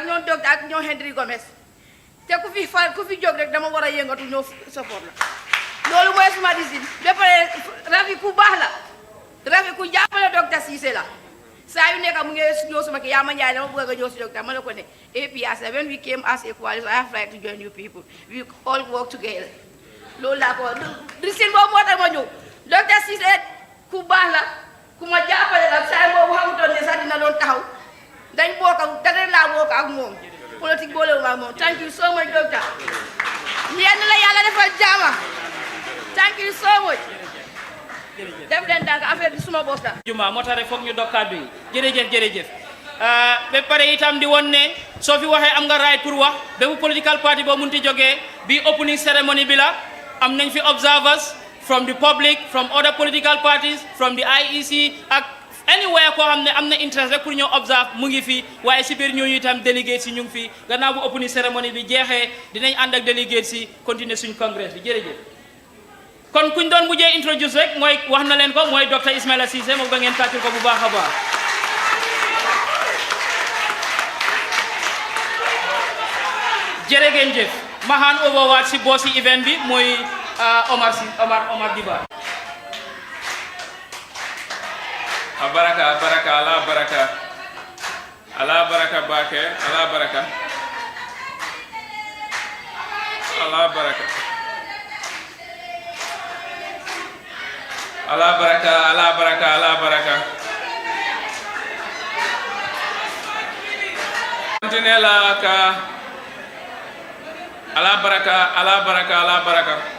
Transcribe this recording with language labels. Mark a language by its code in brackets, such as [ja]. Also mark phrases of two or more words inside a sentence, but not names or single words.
[wo] ñoom docteur ak ñoom Henry Gomez te ku fi jóg rek dama war a yëngatu ñëw support la loolu mooy suma décision ba pare Rafi ku baax la Rafi ku jàppale docteur Ceesay la saa yu nekk mu ngi ñëw suma ki yaa ma njaay dama bëgg nga ñëw si docteur ma ne ko ne APRC [en] when we came as a coalition I have right to join you people we all work together [wo] loolu laa ko décision boobu moo tax ma ñëw docteur Ceesay ku baax la ku ma jàppale la saa boobu xamutoon ne sax dina doon taxaw dañ bokk ak dara laa bokk ak moom politique boole ma moom [en] thank you so much doctor [wo] yéen la yàlla defal jaama [en] thank you so much [wo] def leen dànk affaire bi suma boss la juma moo tax rek foog ñu dog kàddu yi jërëjëf ba pare itam di woon ne soo fi waxee am nga right pour wax bépp [en] political party [wo] boo munti jógee bi opening ceremony bi la am nañ fi [en] observers from the public from other political parties from the IEC [wo] ak anywhere koo xam ne am na interest rek pour ñëw observe mu ngi fi waaye si biir ñooñu itam délégué si ñu ngi fi gannaaw bu [en] opening ceremony [wo] bi jeexee dinañ ànd ak délégué si continuer suñ congrès bi jërëjëf kon kuñ doon mujjee introduce rek mooy wax na leen ko mooy docteur Ismaila Ceesay moom ba ngeen tàccul ko bu baax a baax jërë ngeen jëf ma [en] hand over [wo] waat si boosi event bi mooy Omar Diba baraka ala baraka bake ala baraka continue la ka ala baraka